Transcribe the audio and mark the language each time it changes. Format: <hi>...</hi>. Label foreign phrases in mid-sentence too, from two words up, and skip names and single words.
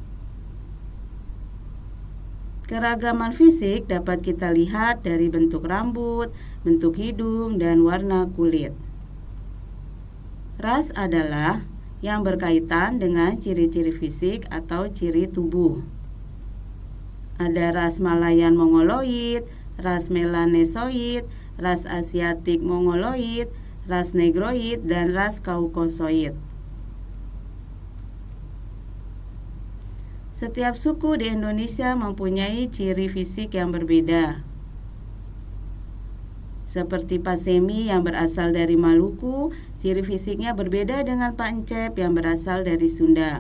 <id>Keragaman fisik dapat kita lihat dari bentuk rambut, bentuk hidung, dan warna kulit. Ras adalah yang berkaitan dengan ciri-ciri fisik atau ciri tubuh. Ada ras Malayan Mongoloid, ras Melanesoid, ras Asiatik Mongoloid, ras Negroid, dan ras Kaukasoid. Setiap suku di Indonesia mempunyai ciri fisik yang berbeda. Seperti Pak Semi yang berasal dari Maluku, ciri fisiknya berbeda dengan Pak Encep yang berasal dari Sunda.</id>